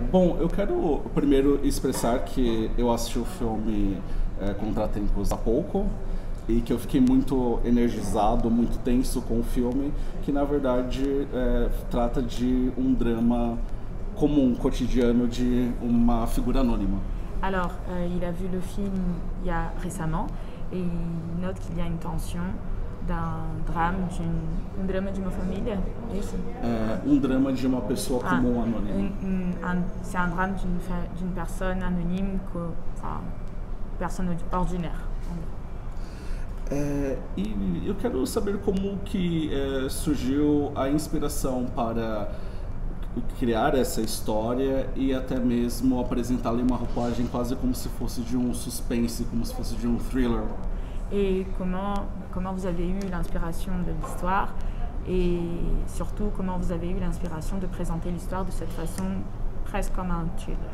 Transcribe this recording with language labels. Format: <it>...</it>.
<pt>Bom, eu quero primeiro expressar que eu assisti o filme Contratempos há pouco e que eu fiquei muito energizado, muito tenso com o filme, que na verdade trata de um drama comum, cotidiano de uma figura anônima.</pt> <fr>Alors, il a vu le film il y a récemment et il note qu'il y a une tension d'un drame,</fr> <pt>um drama de uma família, é isso? Um drama de uma pessoa comum anônima.</pt> <fr>C'est un drame d'une personne anonyme, enfin, personne ordinaire.</fr> <pt>E eu quero saber como que surgiu a inspiração para criar essa história e até mesmo apresentá-la em uma roupagem quase como se fosse de um suspense, como se fosse de um thriller.</pt> <fr>Et comment vous avez eu l'inspiration de l'histoire et surtout comment vous avez eu l'inspiration de présenter l'histoire de cette façon presque comme un thriller.</fr>